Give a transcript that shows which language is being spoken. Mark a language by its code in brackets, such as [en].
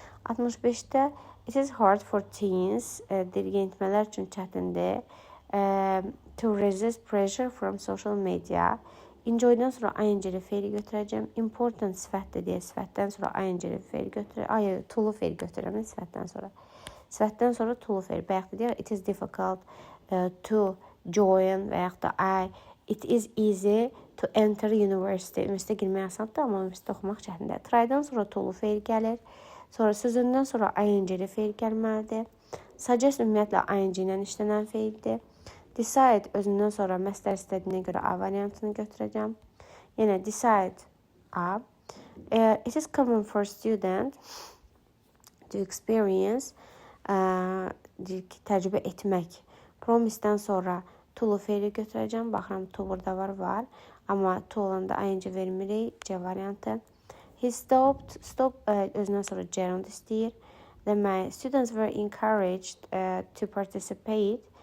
[az] 65-də [en] it is hard for teens, [az] yeniyetmələr üçün çətindir. [en] To resist pressure from social media. [az] Enjoy-dan sonra ing-li feili götürəcəm. Important sifətdir deyə sifətdən sonra ing-li feil götürəcəm. To feil götürürəm sifətdən sonra. Sifətdən sonra to feil. Bayaq da deyək, [en] it is difficult to join [az] və yaxud da [en] it is easy to enter university. [az] Üniversitə girmək asandır, amma üniversitə oxumaq çətindir. Try-dan sonra to feil gəlir. Sonra sözündən sonra ing-li feil gəlməlidir. Suggest ümumiyyətlə ing ilə işlənən feildir. Decide özündən sonra məstər istədiyinə görə A variantını götürəcəm. Yenə decide A. [en] It is common for student to experience [az] təcrübə etmək. Promise-dən sonra to feili götürəcəm. Baxıram, to burada var. Amma to olanda ing vermirik. C variantı. [en] He stopped. [az] Stop özündən sonra gerund istəyir. Demək, [en] students were encouraged to participate.